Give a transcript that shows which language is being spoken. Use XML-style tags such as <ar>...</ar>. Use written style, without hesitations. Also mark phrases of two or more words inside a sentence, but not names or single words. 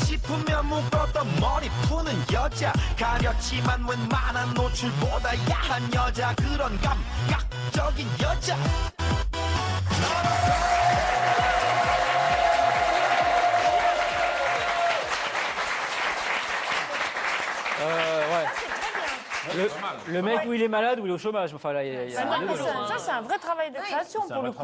<ko>아프면 묶었던 머리 푸는 여자 가렸지만 웬만한 노출보다 야한 여자 그런 감각적인 여자</ko> <fr>Ouais. Le mec où il est malade ou il est au chômage. Enfin, là, il y a Ça, c'est un vrai travail de création pour le coup.</fr>